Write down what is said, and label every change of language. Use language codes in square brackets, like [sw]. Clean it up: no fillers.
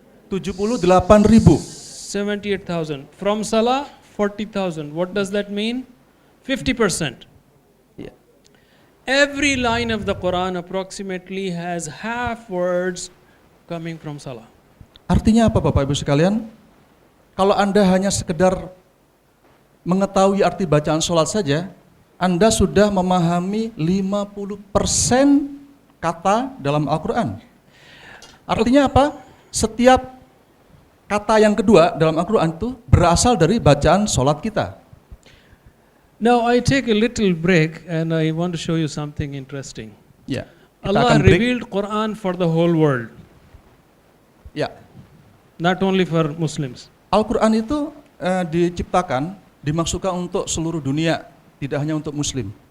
[en] 78.000. 78,000. From Salah, 40,000. What does that mean? 50%. Yeah. Every line of the Quran approximately has half words coming from salah. [id] Artinya apa Bapak Ibu sekalian? Kalau Anda hanya sekedar mengetahui arti bacaan sholat saja, Anda sudah memahami 50% kata dalam Al-Quran. Artinya apa? Setiap kata yang kedua dalam Al-Quran itu berasal dari bacaan sholat kita. [en] Now I take a little break and I want to show you something interesting. [id] Ya, kita [en] Allah [id] akan break. [en] revealed Quran for the whole world, [id] Ya, [en] not only for Muslims. [id] Al-Quran itu diciptakan, dimaksudkan untuk seluruh dunia, tidak hanya untuk Muslim.